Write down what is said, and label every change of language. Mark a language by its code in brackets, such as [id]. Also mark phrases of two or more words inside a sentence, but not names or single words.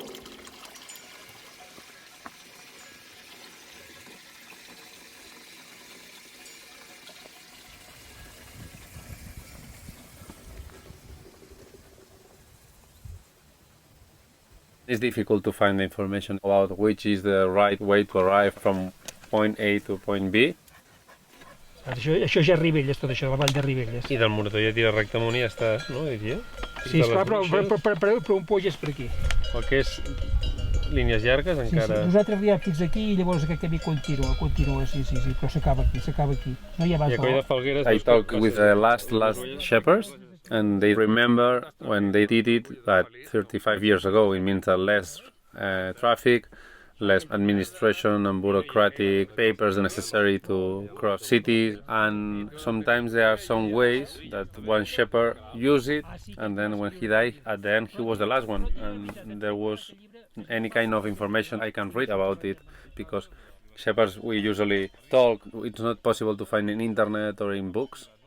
[en] It's difficult to find information about which is the right way to arrive from point A to point B. [ca] Això ja és Ribelles, tot això, la vall de Ribelles. I del Morató ja tira recte amunt i ja està, no? Diria? Sí, esclar, però un poll és per aquí. El que és línies llargues encara... Sí, nosaltres arribem fins aquí i llavors aquest camí continua, sí, però s'acaba aquí. No hi ha abans. I a Coll de Falgueres... [en] I talked with the last shepherds and they remember when they did it that 35 years ago. It means that less traffic, less administration and bureaucratic papers necessary to cross cities, and sometimes there are some ways that one shepherd used it and then when he died, at the end he was the last one, and there was any kind of information I can read about it because shepherds we usually talk, it's not possible to find in internet or in books.